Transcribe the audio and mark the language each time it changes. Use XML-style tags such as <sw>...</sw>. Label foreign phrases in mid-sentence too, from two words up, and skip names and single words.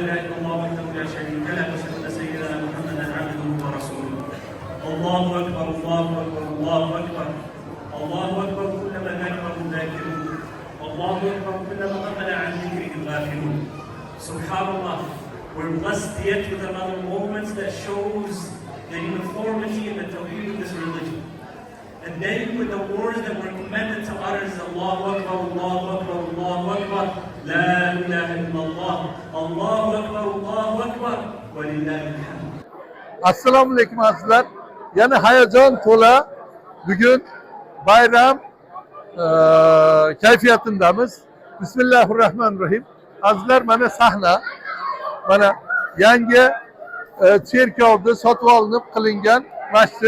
<ar>اله الا الله وحده لا شريك له واشهد ان سيدنا محمدا عبده ورسوله الله اكبر الله اكبر الله اكبر الله اكبر كلما ذكره الذاكرون الله اكبر كلما غفل عن ذكره الغافلون سبحان الله.</ar> <en>We're blessed yet with another moment that shows the uniformity and the tawheed of this religion. And then with the words that were commanded to utters,</en> <ar>الله أكبر، الله أكبر، الله أكبر، لا إله إلا الله، الله أكبر، الله أكبر, ولله الحمد.</ar> <uz>Assalomu alaykum azizlar. Yana hayajon to'la bugun bayram kayfiyatindamiz. Bismillahirrohmanirrohim. Azizlar, mana sahna, mana yangi cherkovda sotib olinib qilingan masjid.</uz>